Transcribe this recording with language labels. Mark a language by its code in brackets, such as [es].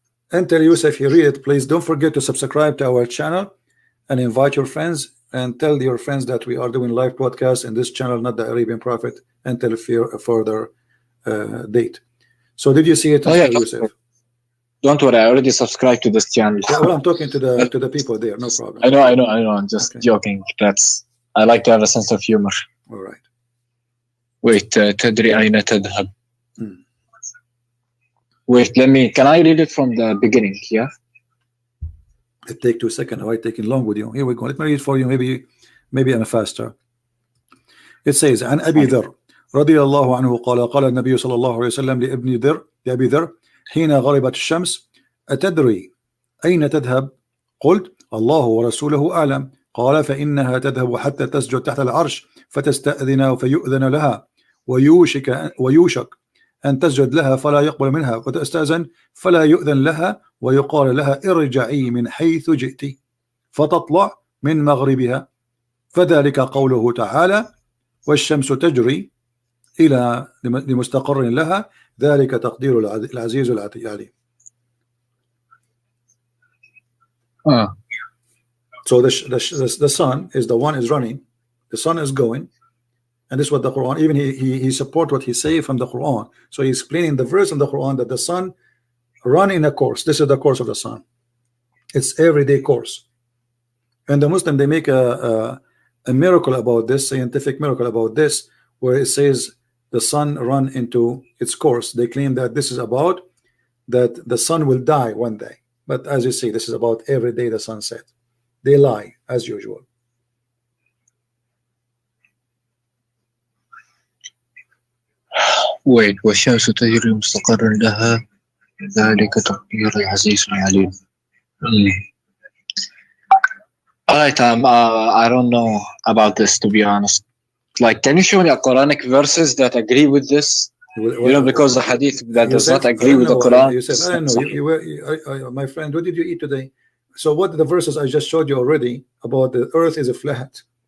[en] Until Yusuf, you read it, please don't forget to subscribe to our channel and invite your friends and tell your friends that we are doing live broadcasts in this channel, not the Arabian Prophet, until a further date. So did you see it, Yusuf? Don't worry, I already subscribed to this channel. Yeah, well, I'm talking to the people there, no problem. I know. I'm just joking. I like to have a sense of humor. All right. [ar] Wait, تدري أين تذهب? [en] Wait, can I read it from the beginning? Yeah. It take 2 seconds. Why taking long with you? Here we go. Let me read for you. Maybe I'm faster. [ar] It says, عن أبي ذر رضي الله عنه قال النبي صلى الله عليه وسلم لأبي ذر حين غربت الشمس أتدري أين تذهب؟ قلت الله ورسوله أعلم. قال فإنها تذهب حتى تسجد تحت العرش فتستأذن فيؤذن لها ويوشك أن تسجد لها فلا يقبل منها وتستأذن فلا يؤذن لها ويقال لها ارجعي من حيث جئت فتطلع من مغربها فذلك قوله تعالى والشمس تجري إلى لمستقر لها ذلك تقدير العزيز العليم. [en] So the sun is the one is running, the sun is going, and this is what the Quran, even he support what he say from the Quran. So he's explaining the verse in the Quran that the sun run in a course. This is the course of the sun. It's everyday course. And the Muslim, they make a miracle about this, scientific miracle about this, where it says the sun run into its course. They claim that this is about that the sun will die one day. But as you see, this is about every day the sun set. They lie as usual. [ar] Wait, والشمس تجري مستقر لها ذلك تقدير العزيز العليم. [en] Alright, I don't know about this, to be honest. Like, can you show me a Quranic verses that agree with this? You know, because the hadith that does not agree with the Quran. I don't know. My friend, what did you eat today? So what the verses I just showed you already about the earth is a flat.